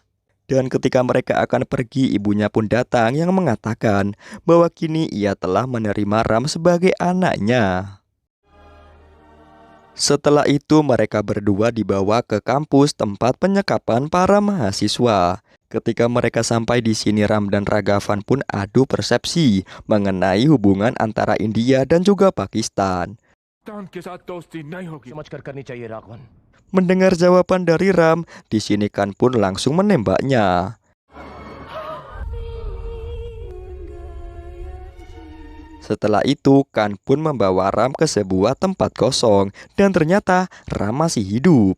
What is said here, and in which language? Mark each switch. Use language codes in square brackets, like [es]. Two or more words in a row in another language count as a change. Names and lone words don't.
[id] Dan ketika mereka akan pergi, ibunya pun datang yang mengatakan bahwa kini ia telah menerima Ram sebagai anaknya. Setelah itu mereka berdua dibawa ke kampus tempat penyekapan para mahasiswa. Ketika mereka sampai di sini, Ram dan Ragavan pun adu persepsi mengenai hubungan antara India dan juga Pakistan. [hi] समझकर करनी चाहिए राघवन. [id] Mendengar jawaban dari Ram, di sini Khan pun langsung menembaknya. Setelah itu, Khan pun membawa Ram ke sebuah tempat kosong dan ternyata Ram masih hidup.